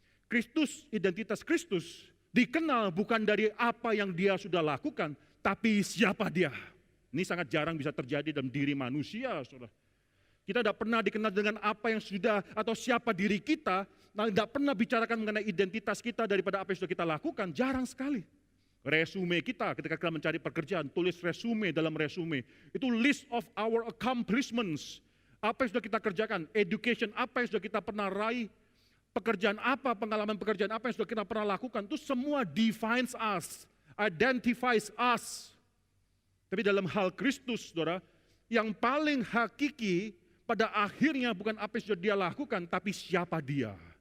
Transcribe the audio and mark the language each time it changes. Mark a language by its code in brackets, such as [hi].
[id] Kristus, identitas Kristus, dikenal bukan dari apa yang dia sudah lakukan, tapi siapa dia. Ini sangat jarang bisa terjadi dalam diri manusia, saudara. Kita tidak pernah dikenal dengan apa yang sudah atau siapa diri kita, tidak pernah bicarakan mengenai identitas kita daripada apa yang sudah kita lakukan, jarang sekali. Resume kita ketika kita mencari pekerjaan, tulis resume dalam resume. Itu [en] list of our accomplishments. [id] Apa yang sudah kita kerjakan, education, apa yang sudah kita pernah raih, pekerjaan apa, pengalaman pekerjaan apa yang sudah kita pernah lakukan, itu semua [en] defines us, identifies us. [id] Tapi dalam hal Kristus, saudara, yang paling hakiki pada akhirnya bukan apa yang sudah dia lakukan, tapi siapa dia.